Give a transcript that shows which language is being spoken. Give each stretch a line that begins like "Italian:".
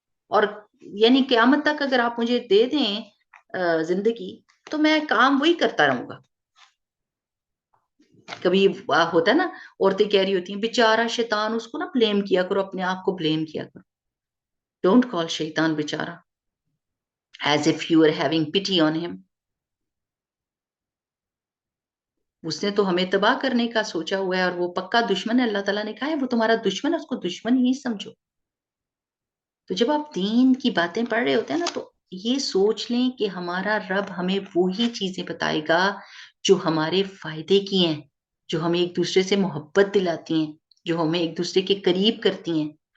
Urdu: اور یعنی قیامت تک اگر آپ مجھے دے دیں زندگی تو میں کام وہی کرتا رہوں گا. کبھی ہوتا ہے نا, عورتیں کہہ رہی ہوتی ہیں بیچارہ شیطان, اس کو نا بلیم کیا کرو, اپنے آپ کو بلیم کیا کرو.
English: Don't call شیطان بیچارہ as if you are having pity on him.
Urdu: اس نے تو ہمیں تباہ کرنے کا سوچا ہوا ہے اور وہ پکا دشمن ہے. اللہ تعالیٰ نے کہا ہے وہ تمہارا دشمن ہے, اس کو دشمن ہی سمجھو. تو جب آپ دین کی باتیں پڑھ رہے ہوتے ہیں نا, تو یہ سوچ لیں کہ ہمارا رب ہمیں وہی چیزیں بتائے گا جو ہمارے فائدے کی ہیں, جو ہمیں ایک دوسرے سے محبت دلاتی ہیں, جو ہمیں ایک دوسرے کے قریب کرتی ہیں.